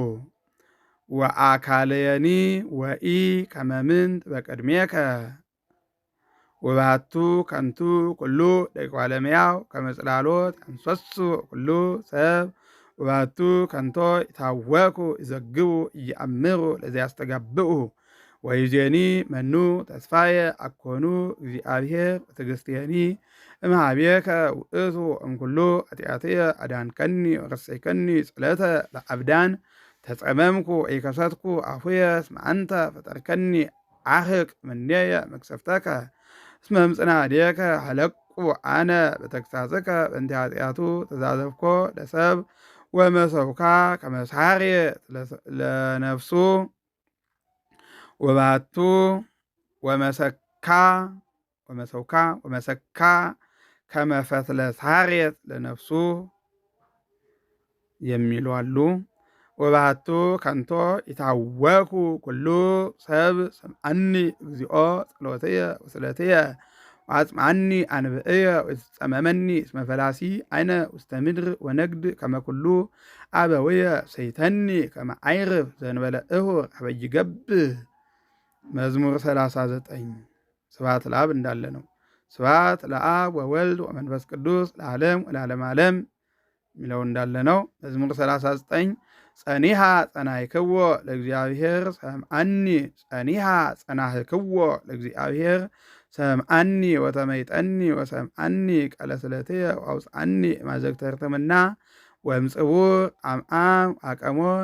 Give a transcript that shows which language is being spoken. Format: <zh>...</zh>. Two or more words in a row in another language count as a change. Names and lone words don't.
<gez>ወአካለየኒ ወኢ ከመ ምንት በቅድሜከ ወባቱ ከንቱ ኩሉ ደቂቀ እጓለ እመሕያው ከመ ጽላሎት ያንሶሱ ኩሉ ሰብ ወባቱ ከንቶ ይታወኩ ይዘግቡ ኢየአምሩ ለዘያስተጋብኡ ወይዜኒ መኑ ተስፋየ አኮኑ እግዚአብሔር ወትዕግሥትየኒ እምኀቤከ ውእቱ እምኩሉ ኃጢአትየ አዳንከኒ ወረሰይከኒ ጽለተ ለአብዳን ተጸመምኩ ኢከሰትኩ አፉየ እስመ አንተ ፈጠርከኒ አህቅ ምኔየ መቅሰፍተከ እስመ እምጽናዕድየከ ሀለቁ አነ በተግሣጽከ በእንተ ኃጢአቱ ተዛዘብኮ ለሰብ ወመሰውካ ከመሳርየ ለነፍሱ ወባቱ ወመሰውካ ከመፈትለ ሳርየት ለነፍሱ</gez> <am>የሚሉ አሉ።</am> <gez>ወባቱ ከንቶ ይታወኩ ኩሉ ሰብ ሰምዐኒ እግዚኦ ጸሎትየ ወስእለትየ ወአጽምዐኒ አንብዕየ ወይትጸመመኒ እስመ ፈላሲ አይነ ውስተ ምድር ወነግድ ከመ ኩሉ አበውየ ሰይተኒ ከመ አይርፍ ዘእንበለ እሁር ኀበ ይገብእ። መዝሙር 39 ስብሐት ለአብ</gez> <am>እንዳለ ነው።</am> <gez>ስብሐት ለአብ ወወልድ ወመንፈስ ቅዱስ ለዓለም ወለዓለመ ዓለም</gez> <am>የሚለው እንዳለ ነው።</am> <gez>መዝሙር 39 ጸኒሐ ጸናሕክዎ ለእግዚአብሔር ሰምዐኒ ጸኒሐ ጸናሕክዎ ለእግዚአብሔር ሰምዐኒ ወተመይጠኒ ወሰምዐኒ ቃለ ስእለትየ ወአውፅአኒ እማዘግተ ርትምና ወእምጽውር አምዓም አቀሞን</gez>